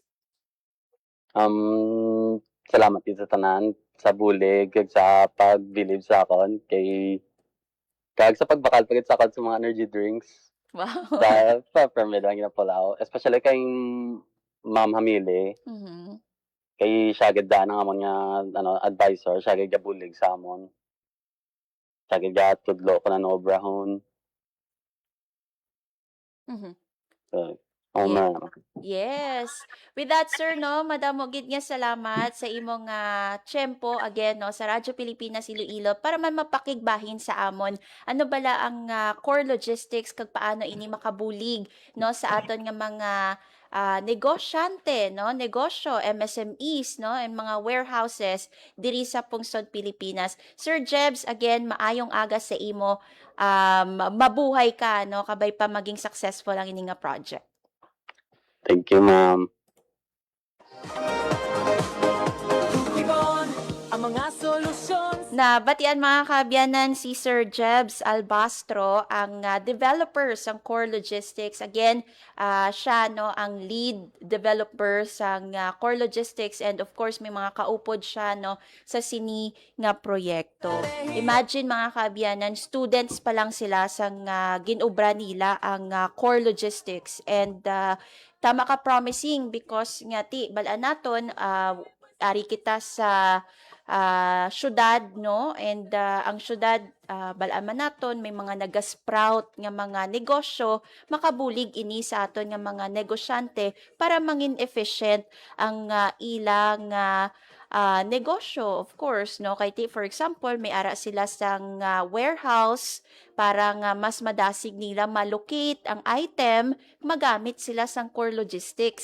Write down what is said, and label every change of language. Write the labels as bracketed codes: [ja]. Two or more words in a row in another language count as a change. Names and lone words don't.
[hil] Salamat din sa tanan, sa bulig, kag sa pagbilib sa akon, kag sa pagbakal pagit sa akon sa mga [en] energy drinks. Wow. [hil] Sa permit ang ginapulaw. Especially kay Ma'am Hamili, Mhm. kay siya gid daan ang amon nga advisor, siya gid gabulig sa amon. Siya gid gatudlo ko na obrahon. Mhm. So, Yeah. ma'am. Yes. [en] With that, [hil] sir, no, madamo gid nga salamat sa imong tiyempo again, no, sa Radyo Pilipinas Iloilo para man mapakigbahin sa amon. Ano bala ang core logistics kag paano ini makabulig, no, sa aton nga mga negosyante, no, negosyo, MSMEs, no, and mga warehouses diri sa pungsod Pilipinas. Sir Jebs, again, maayong aga sa imo. Mabuhay ka, no, kabay pa maging successful ang ini nga project. [en] Thank you, [hil] ma'am. Ibon ang mga solusyon. Nabatian mga kaabyanan si Sir Jebs Albastro, ang developer sa Core Logistics. Again, siya, no, ang lead developer sa Core Logistics, [en] and of course [hil] may mga kaupod siya, no, sa sini nga proyekto. Imagine mga kaabyanan, students pa lang sila sa ginubra nila ang Core Logistics, and tama ka [en] promising because [hil] nga ti balaan naton ari kita sa syudad, no, and ang syudad balaan man naton may mga nagasprout nga mga negosyo, makabulig ini sa aton nga mga negosyante para mangin efficient ang ilang negosyo, [en] of course, [hil] no, kay [en] for example [hil] may ara sila sang warehouse para nga mas madasig nila malocate ang item, magamit sila sang core logistics.